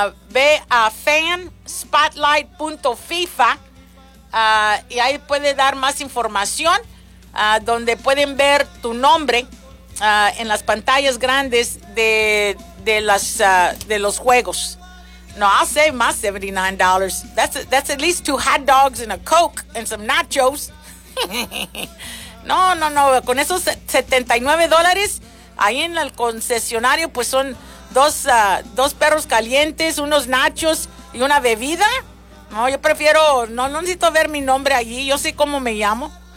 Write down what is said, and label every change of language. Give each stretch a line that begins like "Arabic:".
Spanish: Ve a fanspotlight.fifa y ahí puedes dar más información. Donde pueden ver tu nombre en las pantallas grandes de los juegos.
English: No, I'll save my $79. That's at least 2 hot dogs and a Coke and some nachos. No.
Spanish: Con esos $79 ahí en el concesionario, pues son dos perros calientes, unos nachos y una bebida. No, yo prefiero, no necesito ver mi nombre allí. Yo sé cómo me llamo.